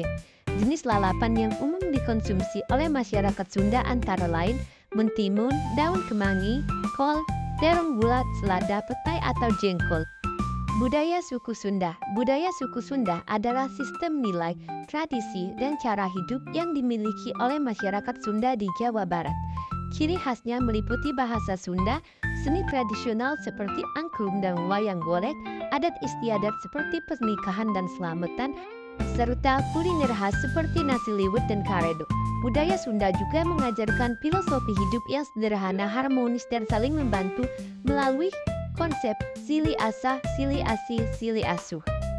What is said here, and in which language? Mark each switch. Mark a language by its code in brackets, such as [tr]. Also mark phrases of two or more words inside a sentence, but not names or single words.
[id] Jenis lalapan yang umum dikonsumsi oleh masyarakat Sunda antara lain mentimun, daun kemangi, kol, terong bulat, selada, petai, atau jengkol. Budaya suku Sunda. Budaya suku Sunda adalah sistem nilai, tradisi, dan cara hidup yang dimiliki oleh masyarakat Sunda di Jawa Barat. Ciri khasnya meliputi bahasa Sunda, seni tradisional seperti angklung dan wayang golek, adat istiadat seperti pernikahan dan selamatan, serta kuliner khas seperti nasi liwet dan karedok. Budaya Sunda juga mengajarkan filosofi hidup yang sederhana, harmonis, dan saling membantu melalui konsep sili asah, sili asih, sili asuh.